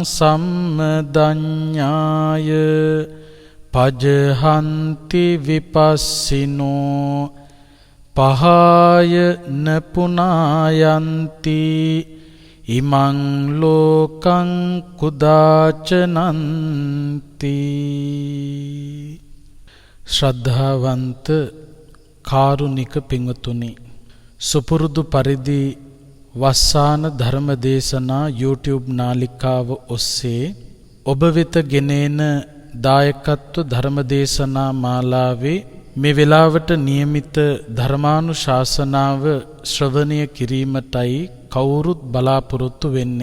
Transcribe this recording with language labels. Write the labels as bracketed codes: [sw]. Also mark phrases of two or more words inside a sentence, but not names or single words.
[pi] සම්මදඤ්ඤාය පජහන්ති විපස්සිනෝ පහාය නපුනායන්ති ඉමං ලෝකං කුදාචනන්ති. [si] ශ්‍රද්ධාවන්ත කාරුණික පින්වතුනි, සුපුරුදු පරිදි වස්සාන ධර්ම දේශනා YouTube නාලිකාව ඔස්සේ ඔබ වෙත ගෙනෙන දායකත්ව ධර්ම දේශනා මාලාවේ මේ වෙලාවට નિયમિત ධර්මානුශාසනාව ශ්‍රවණය කිරීමටයි කවුරුත් බලාපොරොත්තු වෙන්නේ.